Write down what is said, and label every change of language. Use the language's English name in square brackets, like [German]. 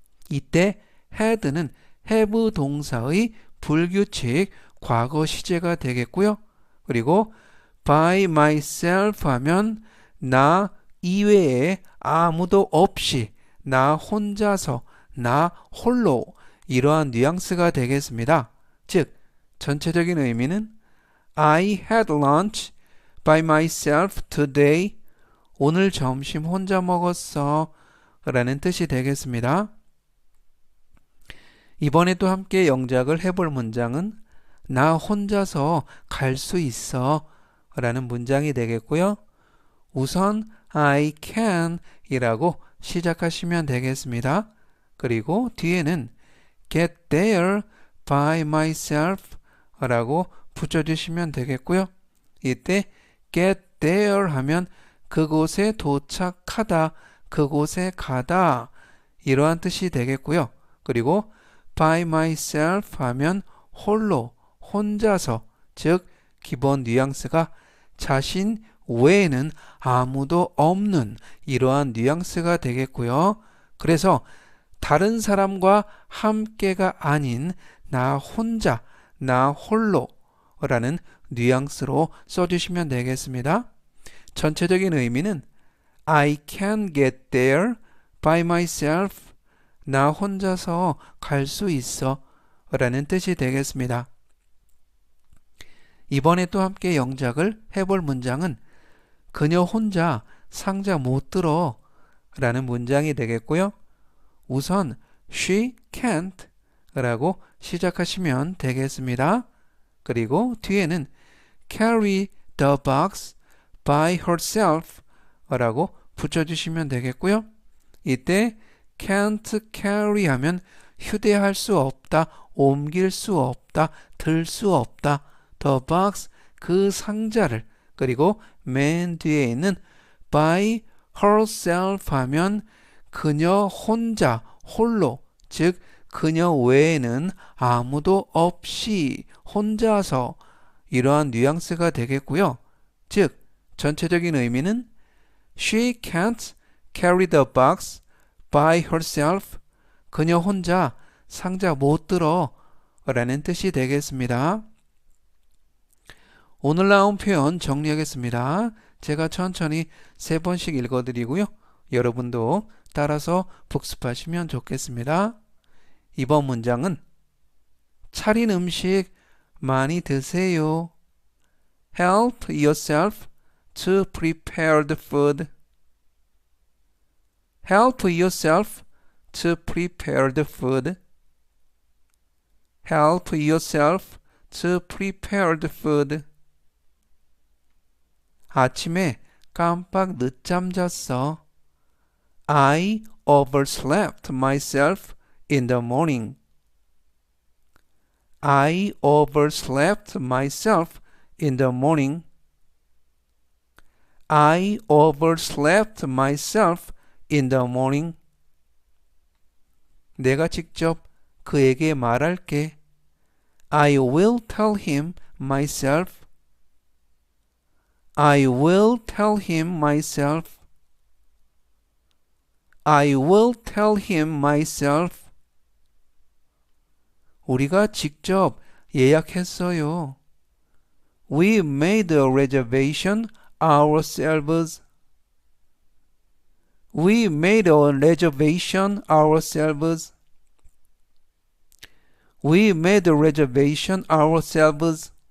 [Korean] 이때 had는 have 동사의 불규칙 과거 시제가 되겠고요. 그리고 by myself 하면 나 이외에 아무도 없이 나 혼자서 나 홀로 이러한 뉘앙스가 되겠습니다. [English] 즉 전체적인 의미는 I had lunch by myself today. [Korean] 오늘 점심 혼자 먹었어 라는 뜻이 되겠습니다. 이번에 또 함께 영작을 해볼 문장은 나 혼자서 갈 수 있어 라는 문장이 되겠고요. 우선 I can 이라고 시작하시면 되겠습니다. 그리고 뒤에는 get there by myself 라고 붙여주시면 되겠고요. 이때 get there 하면 그곳에 도착하다, 그곳에 가다 이러한 뜻이 되겠고요. 그리고 by myself 하면 홀로, 혼자서, 즉 기본 뉘앙스가 자신 외에는 아무도 없는 이러한 뉘앙스가 되겠고요. 그래서 다른 사람과 함께가 아닌 나 혼자, 나 홀로 라는 뉘앙스로 써주시면 되겠습니다. [English] 전체적인 의미는 I can get there by myself. [Korean] 나 혼자서 갈 수 있어 라는 뜻이 되겠습니다. 이번에 또 함께 영작을 해볼 문장은 그녀 혼자 상자 못 들어 라는 문장이 되겠고요. 우선 she can't 라고 시작하시면 되겠습니다. 그리고 뒤에는 carry the box by herself 라고 붙여주시면 되겠고요. 이때 can't carry 하면 휴대할 수 없다, 옮길 수 없다, 들 수 없다. the box 그 상자를. 그리고 맨 뒤에 있는 by herself 하면 그녀 혼자, 홀로, 즉 그녀 외에는 아무도 없이 혼자서 이러한 뉘앙스가 되겠고요. [English] 즉 전체적인 의미는 She can't carry the box by herself. [Korean] 그녀 혼자 상자 못 들어 라는 뜻이 되겠습니다. 오늘 나온 표현 정리하겠습니다. 제가 천천히 3번씩 읽어드리고요. 여러분도 따라서 복습하시면 좋겠습니다. 이번 문장은 차린 음식 많이 드세요. [English] Help yourself to prepare the food. Help yourself to prepare the food. Help yourself to prepare the food. [Korean] 아침에 깜빡 늦잠 잤어. [English] I overslept myself in the morning. I overslept myself in the morning. I overslept myself in the morning. [Korean] 내가 직접 그에게 말할게. [English] I will tell him myself. I will tell him myself. I will tell him myself. [Korean] 우리가 직접 예약했어요. [English] We made a reservation ourselves. We made a reservation ourselves. We made a reservation ourselves.